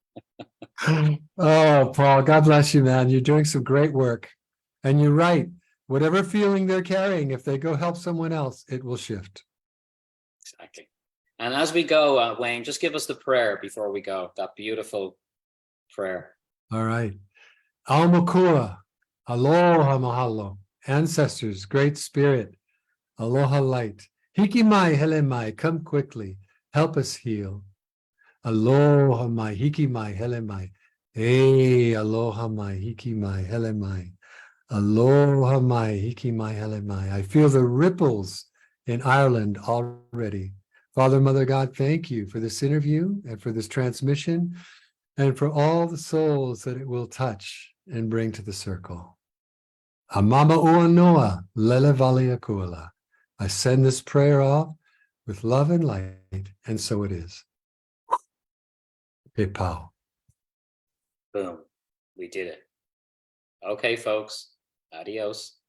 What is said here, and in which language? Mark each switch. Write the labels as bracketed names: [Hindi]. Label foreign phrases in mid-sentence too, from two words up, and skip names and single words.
[English] Oh, Paul, God bless you, man. You're doing some great work. And you're right. Whatever feeling they're carrying, if they go help someone else, it will shift. Exactly. And as we go, Wayne, just give us the prayer before we go, that beautiful prayer. All right. [Hawaiian] Aumakua, aloha mahalo, [English] ancestors, great spirit, aloha light, [Hawaiian] hiki mai, hele mai, [English] come quickly, help us heal. [Hawaiian] Aloha mai, hiki mai, hele mai, aloha mai, hiki mai, hele mai, aloha mai, hiki mai, hele mai. [English] I feel the ripples in Ireland already. Father, Mother God, thank you for this interview and for this transmission and for all the souls that it will touch and bring to the circle. [Hawaiian] Amama ua noa, lele valia kuala. [English] I send this prayer off with love and light, and so it is. Hey, Powell. Boom. We did it. Okay, folks. Adios.